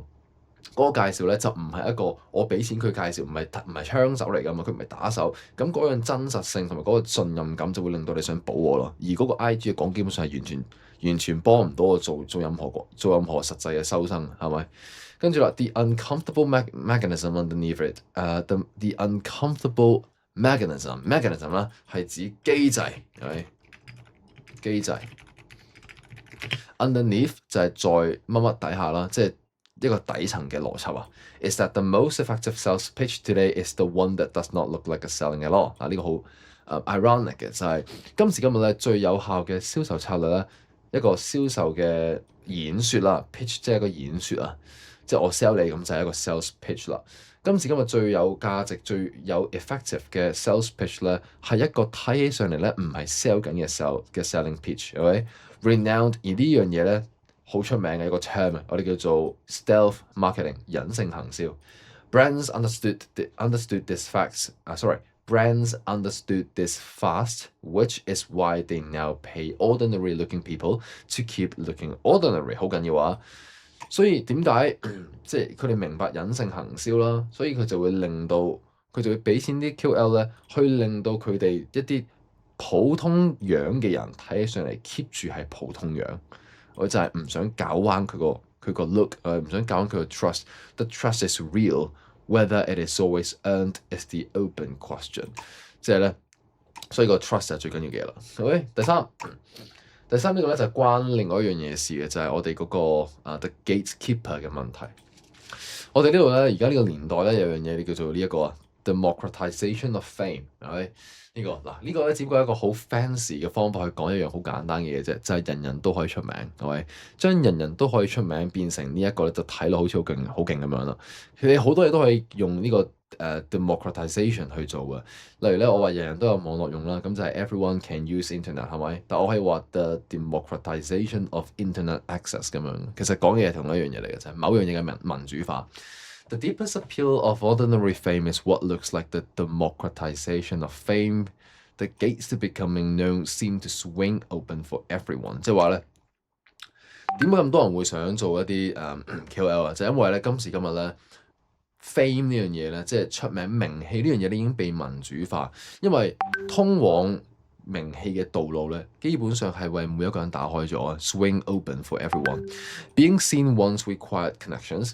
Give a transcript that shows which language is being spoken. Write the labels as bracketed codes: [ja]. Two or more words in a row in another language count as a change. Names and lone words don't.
[yue] 嗰個介紹咧就唔係一個我俾錢佢介紹，唔係槍手嚟㗎嘛，佢唔係打手，咁嗰樣真實性同埋嗰個信任感就會令到你想補我咯。而嗰個 IG 嘅講基本上係完全幫唔到我做任何實際嘅收生，係咪？跟住啦 [en] ，the uncomfortable mechanism underneath it，the uncomfortable mechanism [yue] 啦係指機制，係咪？機制 underneath 就係在乜乜底下啦，即係。一個底層嘅邏輯啊 [en] ，is that the most effective sales pitch today is the one that does not look like a selling at all。 [yue] 呢個好ironic 嘅就係今時今日咧最有效嘅銷售策略咧，一個銷售嘅演説啦 ，pitch 即係一個演説啊，即係我 sell 你咁就係一個 [en] sales pitch [yue] 啦。今時今日最有價值、最有 effective 嘅 [en] sales pitch [yue] 咧，係一個睇起上嚟咧唔係 sell 緊嘅 [en] selling pitch， OK？Renowned [yue] 而呢樣嘢咧。好出名嘅一個 term， 我哋叫做 [en] stealth marketing [yue] 隱性行銷。 [en] Brands understood this facts. Brands understood this fast, which is why they now pay ordinary-looking people to keep looking ordinary。 [yue] 好緊要啊！所以點解即係佢哋明白隱性行銷啦？所以佢就會俾錢啲 QL 咧，去令到佢哋一啲普通樣嘅人睇起上嚟 keep 住係普通樣。我就係唔想搞彎佢個 look，唔想搞彎佢個 trust。 [en] The trust is real whether it is always earned is the open question。 [yue] 即係咧，所以個 trust 係最緊要嘅嘢啦。OK，第三呢個咧就係關另外一樣嘢事嘅，就係我哋嗰個 [en] the gatekeeper [yue] 嘅問題。我哋呢度咧，而家呢個年代咧有樣嘢叫做呢一個 [en] democratization of fame， [yue] 係咪？呢個咧只不過係一個好 fancy 嘅方法去講一樣好簡單嘅嘢啫，就係人人都可以出名，係咪？將人人都可以出名變成呢一個咧，就睇落好似好勁咁樣啦。佢哋好多嘢都可以用呢個democratization 去做嘅。例如咧，我話人人都有網絡用啦，咁就係 [en] everyone can use internet， [yue] 係咪？但我可以話 [en] the democratization of internet access [yue] 咁樣。其實講嘅係同一樣嘢嚟嘅，就係某樣嘢嘅民主化。 [en] The deepest appeal of ordinary fame is what looks like the democratization of fame. The gates to becoming known seem to swing open for everyone。 [yue] 即係話咧，點解咁多人會想做一啲KOL 啊？就因為咧今時今日咧 fame 呢樣嘢咧，即係出名名氣呢樣嘢咧已經被民主化，因為通往名氣嘅道路咧，基本上係為每一個人打開咗 ， [en] swing open for everyone。 Being seen once required connections。